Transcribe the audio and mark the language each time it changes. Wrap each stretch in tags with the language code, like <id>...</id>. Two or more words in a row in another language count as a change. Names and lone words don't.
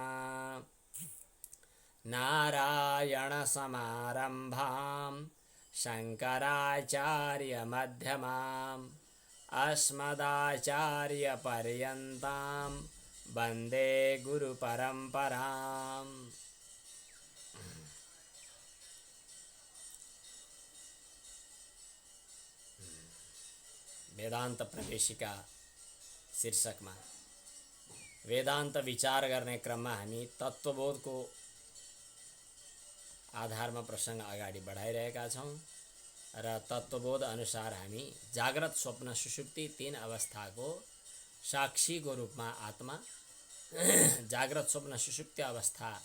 <sa>नारायणसमारम्भां शङ्कराचार्यमध्यमाम् अस्मदाचार्यपर्यन्तां वन्दे गुरुपरम्पराम्।</sa> <ne>वेदांत प्रवेशिका शीर्षकमा वेदांत विचार गर्ने क्रममा हामी तत्त्वबोधको आधारमा प्रसङ्ग अगाडि बढाइरहेका छौँ र तत्त्वबोध अनुसार हामी जाग्रत स्वप्न सुषुप्ति तीन अवस्थाको साक्षीको रूपमा आत्मा जाग्रत स्वप्न सुषुप्ति अवस्था</ne>